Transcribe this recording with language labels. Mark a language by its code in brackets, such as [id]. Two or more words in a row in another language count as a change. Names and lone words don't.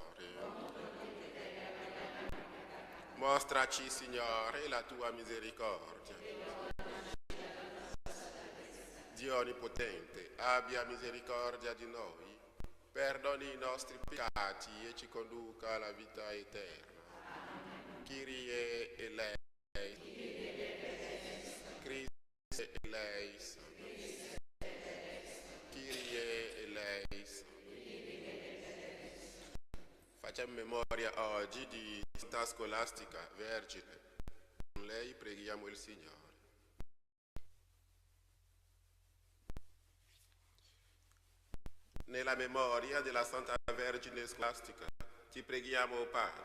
[it] Mostraci, Signore, la tua misericordia. Dio Onnipotente, abbia misericordia di noi, perdoni i nostri peccati e ci conduca alla vita eterna. [el] Κύριε ελέησον. Χριστέ ελέησον. Κύριε ελέησον. [it] Facciamo memoria oggi di Santa Scolastica Vergine. Con lei preghiamo il Signore. Nella memoria della Santa Vergine Scolastica ti preghiamo, Padre.